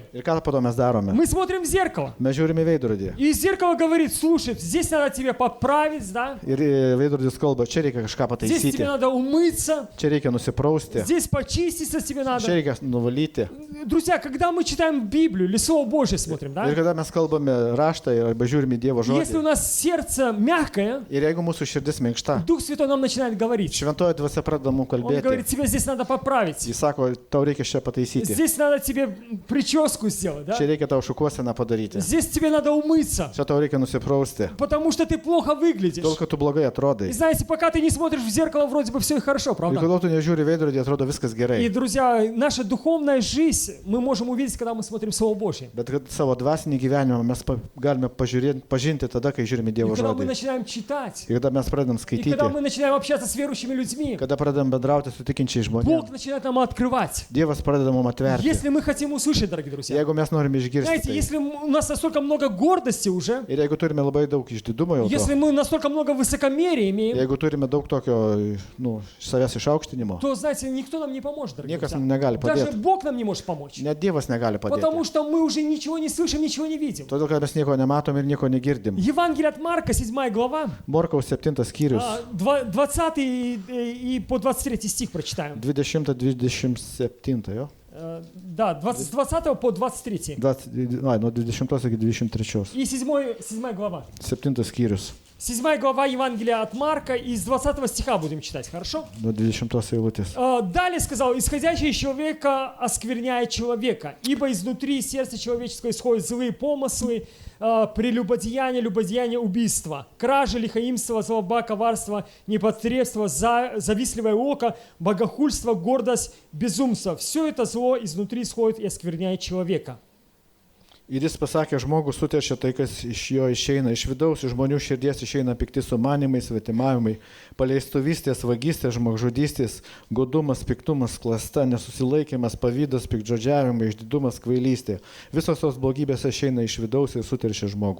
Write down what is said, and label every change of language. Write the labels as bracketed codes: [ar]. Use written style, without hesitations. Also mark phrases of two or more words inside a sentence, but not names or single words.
[lt] Ir ką po to mes darome? [ru] Мы смотрим в зеркало. [lt] Mes žiūrime į veidrodį. [ru] И зеркало говорит, слушай, здесь надо тебе поправить, да? [lt] Ir veidrodis kalba, čia reikia kažką [ru] Здесь тебе [lt] pataisyti, [ru] надо умыться, [lt] čia reikia nusiprausti, [ru] здесь почиститься тебе [lt] čia [ru] надо. [lt] reikia nuvalyti. [ru] Друзья, когда мы читаем Библию или Слово Божье смотрим, да? [lt] Ir kada mes kalbame raštą arba žiūrime į Dievo [ru] Если у [lt] žodį. [ru] нас сердце мягкое, [lt] Ir jeigu mūsų širdis minkšta, [ru] Дух Святой нам начинает говорить. [lt] šventoji dvasia pradeda mums [ru] Он говорит, [lt] kalbėti. [ru] тебе здесь надо поправить. [lt] Jis sako, tau reikia čia pataisyti. [ru] Здесь надо тебе прическу сделать, да? [lt] Čia reikia tau šukuoseną padaryti. [ru] Здесь тебе надо умыться, [lt] Čia tau reikia nusiprausti. [ru] потому что ты плохо выглядишь. [lt] Tol, kad tu blogai [ru] И [lt] atrodai. [ru] знаете, пока ты не смотришь в зеркало, вроде бы все и хорошо, [lt] Ir [ru] правда? [lt] kodėl tu nežiūri veidrodį, atrodo viskas [ru] И, [lt] gerai. [ru] друзья, наша духовная жизнь мы можем увидеть, когда мы смотрим Слово Божье. [lt] Bet kad savo dvasinį gyvenimą mes galime pažinti tada, kai žiūrime [ru] И [lt] Dievo [ru] когда мы [lt] žodį. [ru] начинаем читать, [lt] Ir kada mes pradedam [ru] и когда [lt] skaityti, [ru] мы начинаем общаться с верующими людьми, [lt] kada pradedam bendrauti su tikinčiai [ru] Бог [lt] žmonėmis, [ru] начинает нам открывать. [lt] Dievas pradeda mums atverti. [ru] Если мы хотим услышать, дорогие друзья. [lt] Jeigu mes norime išgirsti, [ru] Знаете, [lt] tai. [ru] если у нас настолько много гордости уже, [lt] Ir jeigu turime labai daug išdidumo jau, [ru] если [lt] to, [ru] мы настолько много высокомерия имеем, [lt] jeigu turime daug tokio, savęs išaukštinimo, [ru] то, знаете, никто нам не поможет, дорогие [lt] niekas [ru] друзья. [lt] mums negali [ru] Даже [lt] padėti. [ru] Бог нам не может помочь. [lt] Net Dievas negali [ru] Потому [lt] padėti. [ru] что мы уже ничего не слышим, ничего не видим. [lt] Todėl, kad mes nieko nematom ir nieko negirdim. [ru] Евангелие от Марка, 7 глава, [lt] Morkaus 7 skyrius, [ru] 20 и по 23 стих прочитаем. [lt] 20-27, jo? [ru] Да, с 20 по 23. [lt] Nuo 20 iki 23. [ru] И 7 глава. [lt] 7 skyrius. [ru] 7 глава Евангелия от Марка, из 20 стиха будем читать, хорошо? [lt] Nuo 20 eilutės. [ru] Далее сказал, исходящий из человека оскверняет человека, ибо изнутри сердца человеческого исходят злые помыслы, прелюбодеяние, любодеяние, убийство, кража, лихаимство, злоба, коварство, непотребство, завистливое око, богохульство, гордость, безумство. Все это зло изнутри исходит и оскверняет человека. [lt] Ir jis pasakė, žmogus suteršia tai, kas iš jo išeina. Iš vidaus, iš žmonių širdies išeina pikti sumanimai, svetimavimai, paleistuvystės, vagystės, žmogžudystės, godumas, piktumas, klasta, nesusilaikimas, pavydas, piktžodžiavimai, išdidumas, kvailystė. Visos tos blogybės išeina iš vidaus ir suteršia žmogų.